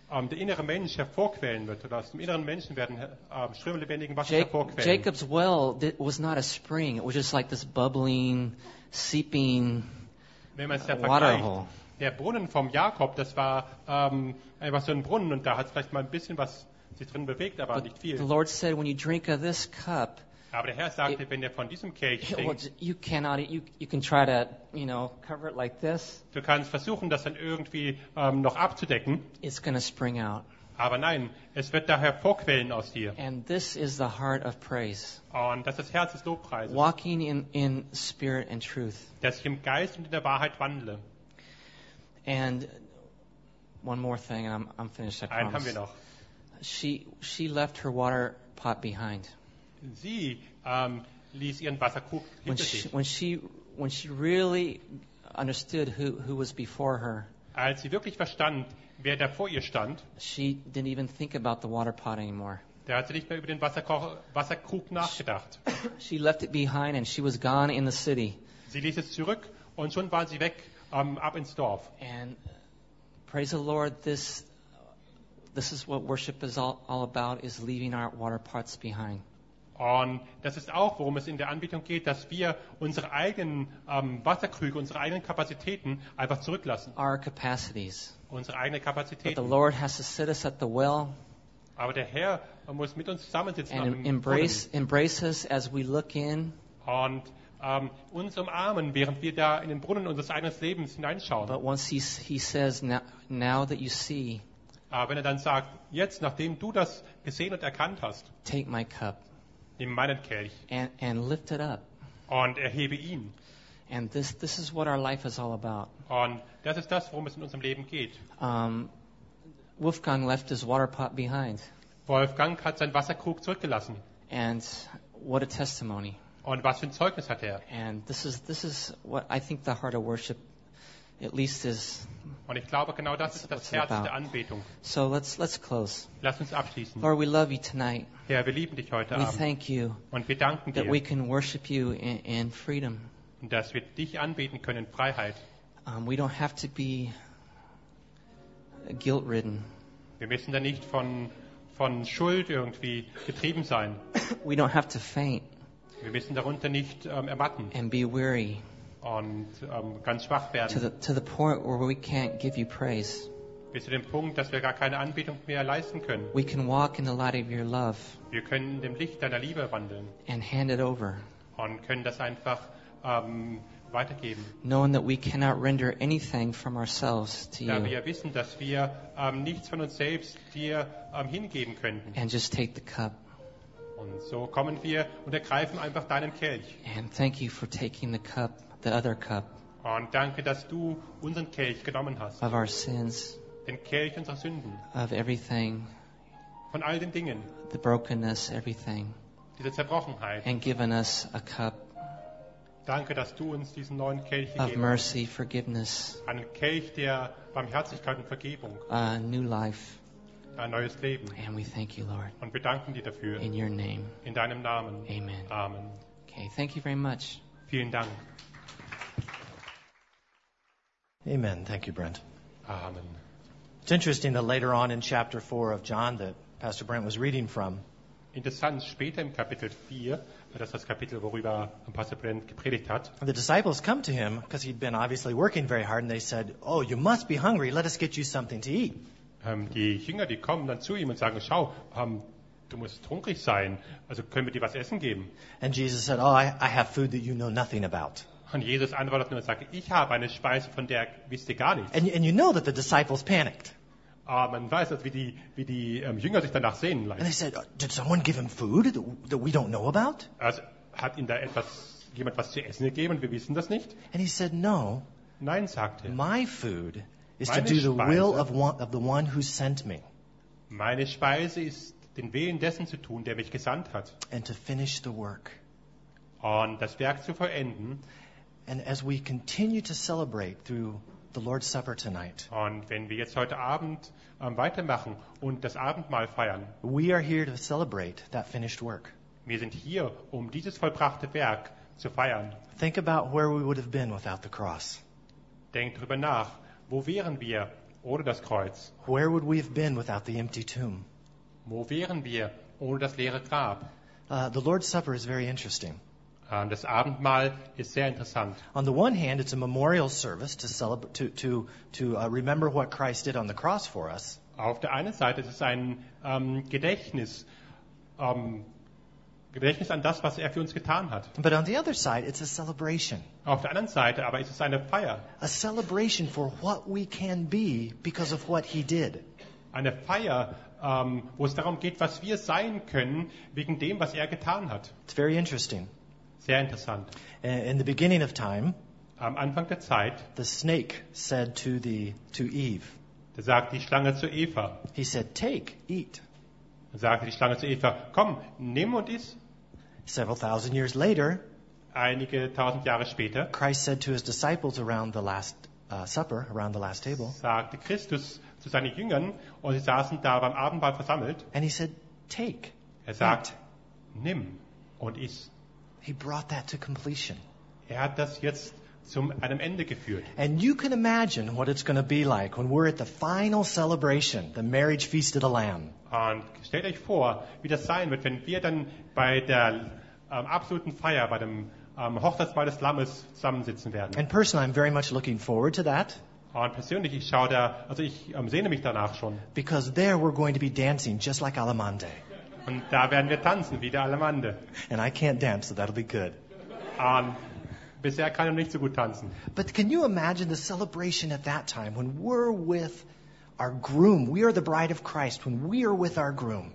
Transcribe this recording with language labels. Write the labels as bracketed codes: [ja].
[de] Der innere Mensch hervorquellen wird, oder aus dem inneren Menschen werden Ströme lebendigen Wassers hervorquellen. [en] Jacob's well was not a spring. It was just like this bubbling, seeping water hole. [de] Der Brunnen vom Jakob, das war einfach so ein Brunnen, und da hat es vielleicht mal ein bisschen was sich drin bewegt, aber nicht viel. [en] The Lord said, when you drink of this cup, [de] aber der Herr sagte, wenn ihr von diesem Kelch trinkt, [en] you can try to, you know, cover it like this. [de] Du kannst versuchen, das dann irgendwie noch abzudecken. [en] It's gonna spring out. [de] Aber nein, es wird daher vorquellen aus dir. [en] And this is the heart of praise. [de] Und das ist das Herz des Lobpreises. [en] Walking in spirit and truth. [de] Dass ich im Geist und in der Wahrheit wandle. [en] And one more thing, and I'm finished, I promise. [de] Einen haben wir noch. [en] She left her water pot behind. [de] Sie ließ ihren Wasserkrug hinter sich. [en] When she really understood who was before her. [de] Als sie wirklich verstand, wer da vor ihr stand. [en] She didn't even think about the water pot anymore. [de] Da hat sie nicht mehr über den Wasserkrug nachgedacht. [en] She left it behind and she was gone in the city. [de] Sie ließ es zurück und schon war sie weg. [en] Up in Dorf. And praise the Lord, this is what worship is all about, is leaving our water pots behind. [de] Und das ist auch, worum es in der Anbetung geht, dass wir unsere eigenen Wasserkrüge, unsere eigenen Kapazitäten einfach zurücklassen. [en] Our capacities. [de] Unsere eigene Kapazitäten. [en] But the Lord has to sit us at the well. [de] Aber der Herr muss mit uns zusammensitzen. [en] And embrace us as we look in. [de] Und uns umarmen, während wir da in den Brunnen unseres eigenen Lebens hineinschauen. [en] But once he says, now that you see, [de] wenn er dann sagt, jetzt, nachdem du das gesehen und erkannt hast, [en] take my cup, [de] nimm meinen Kelch [en] and lift it up, [de] und erhebe ihn. [en] And this is what our life is all about. [de] Und das ist das, worum es in unserem Leben geht. [en] Wolfgang left his water pot behind. [de] Wolfgang hat seinen Wasserkrug zurückgelassen. [en] And what a testimony. [de] Und was für ein Zeugnis hat er? [en] And this is what I think the heart of worship at least is. [de] Und ich glaube, genau das ist das Herz der Anbetung. [en] So let's close. [de] Lass uns abschließen. [en] Lord, we love you tonight. [de] Herr, wir lieben dich heute Abend. [en] We thank you. [de] Und wir danken dir. [en] That we can worship you in freedom. [de] Und dass wir dich anbeten können in Freiheit. [en] We don't have to be guilt-ridden. [de] Wir müssen da nicht von Schuld irgendwie getrieben sein. [en] We don't have to faint. [de] Wir müssen darunter nicht ermatten [en] and be weary [de] und ganz schwach werden. [en] To the point where we can't give you praise. [de] Bis zu dem Punkt, dass wir gar keine Anbetung mehr leisten können. [en] We can walk in the light of your love. [de] Wir können in dem Licht deiner Liebe wandeln. [en] And hand it over. [de] Und können das einfach weitergeben. [en] Knowing that we cannot render anything from ourselves to you. [de] Da wir wissen, dass wir nichts von uns selbst dir hingeben könnten. [en] And just take the cup. [de] Und so kommen wir und ergreifen einfach deinen Kelch. [en] And thank you for taking the cup, the other cup. [de] Und danke, dass du unseren Kelch genommen hast. [en] Of our sins. [de] Den Kelch unserer Sünden. [en] Of everything. [de] Von all den Dingen. [en] The brokenness, everything. [de] Diese Zerbrochenheit. [en] And given us a cup. [de] Danke, dass du uns diesen neuen Kelch gegeben hast. [en] Of mercy, forgiveness. [de] Einen Kelch der Barmherzigkeit und Vergebung. [en] A new life. [de] Ein neues Leben. [en] And we thank you, Lord. [de] Und wir danken dir dafür. [en] In your name. [de] In deinem Namen. [en] Amen. [de] Amen. [en] Okay, thank you very much. [de] Vielen Dank. [en] Amen. Thank you, Brent. [de] Amen. [en] It's interesting that later on in chapter 4 of John that Pastor Brent was reading from. [de] Interessant, später im Kapitel 4, das ist das Kapitel, worüber Pastor Brent gepredigt hat. [en] The disciples come to him because he'd been obviously working very hard, and they said, "Oh, you must be hungry. Let us get you something to eat." [de] Die Jünger, die kommen dann zu ihm und sagen, schau, du musst hungrig sein, also können wir dir was essen geben? [en] And Jesus said, oh, I have food that you know nothing about. [de] Und Jesus antwortet nur und sagt, ich habe eine Speise, von der wisst ihr gar nichts. [en] And you know that the disciples panicked. [de] Man weiß, dass wie die Jünger sich danach sehen. [en] Like. And they said, did someone give him food that we don't know about? [de] Also, hat ihm da etwas jemand was zu essen gegeben? Wir wissen das nicht. [en] And he said, no. [de] Nein, sagte. [en] My food is to do the will of the one who sent me. [de] Meine Speise ist den Willen dessen zu tun, der mich gesandt hat. [en] And to finish the work. [de] Und das Werk zu vollenden. [en] And as we continue to celebrate through the Lord's Supper tonight. [de] Und wenn wir jetzt heute Abend weitermachen und das Abendmahl feiern. [en] We are here to celebrate that finished work. [de] Wir sind hier, um dieses vollbrachte Werk zu feiern. [en] Think about where we would have been without the cross. [de] Denkt darüber nach, wo wären wir ohne das Kreuz? [en] Where would we have been without the empty tomb? [de] Wo wären wir ohne das leere Grab? [en] The Lord's Supper is very interesting. [de] Das Abendmahl ist sehr interessant. [en] On the one hand, it's a memorial service to celebrate, to remember what Christ did on the cross for us. [de] Auf der einen Seite ist es ein Gedächtnis an das, was er für uns getan hat. [en] But on the other side, it's a celebration. [de] Auf der anderen Seite aber ist es eine Feier. [en] A celebration for what we can be because of what he did. [de] Eine Feier, wo es darum geht, was wir sein können wegen dem, was er getan hat. [en] It's very interesting. [de] Sehr interessant. [en] In the beginning of time, [de] am Anfang der Zeit, [en] the snake said to Eve. [de] Da sagt die Schlange zu Eva. [en] He said, "Take, eat." [de] Und sagte die Schlange zu Eva, komm, nimm und iss. [en] Several thousand years later, [de] einige tausend Jahre später, [en] Christ said to his disciples around the last supper, around the last table, [de] sagte Christus zu seinen Jüngern, und sie saßen da beim Abendmahl versammelt, [en] and he said, take, [de] er sagt, nimm und iss. [en] He brought that to completion. [de] Er hat das jetzt zum einem Ende geführt. [en] And you can imagine what it's going to be like when we're at the final celebration, the marriage feast of the Lamb. [de] Und stellt euch vor, wie das sein wird, wenn wir dann bei der absoluten Feier, bei dem Hochzeitsmahl des Lammes zusammensitzen werden. [en] And personally, I'm very much looking forward to that. [de] Und persönlich, ich sehne mich danach schon. [en] Because there we're going to be dancing just like Allemande. [de] Und da werden wir tanzen wie der Allemande. [en] And I can't dance, so that'll be good. [de] Bisher kann er nicht so gut tanzen. [en] But can you imagine the celebration at that time when we're with our groom, we are the bride of Christ, when we are with our groom.